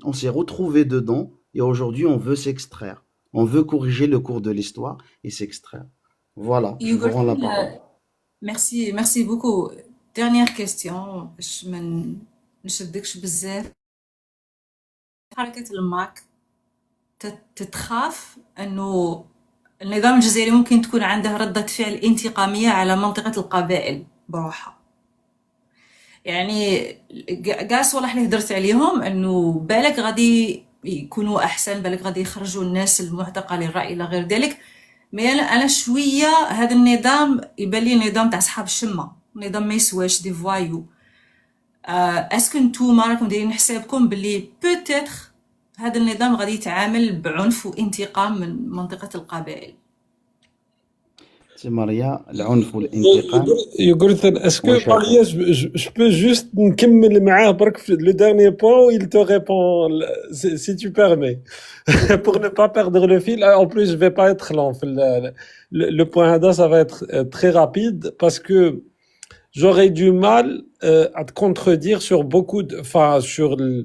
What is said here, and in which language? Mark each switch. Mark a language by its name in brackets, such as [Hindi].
[French] On s'est retrouvé dedans et aujourd'hui on veut s'extraire. On veut corriger le cours de l'histoire et s'extraire. Voilà, je vous rends la parole. Merci beaucoup. Dernière question, [Arabic] باش ما نشدكش بزاف. حركة الماك تتخاف انه النظام الجزائري ممكن تكون عنده ردة فعل انتقامية على منطقة القبائل بروحها. يعني كاع الصوالح اللي هدرت عليهم انه بالك غادي يكونوا احسن, بالك غادي يخرجوا الناس المعتقله للراي الى غير ذلك. مي انا شويه هذا النظام يبان لي نظام تاع صحاب الشمه, نظام ما يسواش دي فوايو. اسكو نتوما راكم دايرين حسابكم باللي بوتيتر هذا النظام غادي يتعامل بعنف وانتقام من منطقه القبائل؟ [French] C'est Maria, [Arabic] العنف والانتقام. [French] Yogurthan, est-ce que Maria, je peux juste [Arabic] نكمل معاه برك في [French] le dernier point où il te répond, si tu permets, pour ne pas perdre le fil. En plus, je vais pas être lent. Le point [Arabic] هذا, [French] ça va être très rapide parce que j'aurais du mal à te contredire sur beaucoup de, enfin sur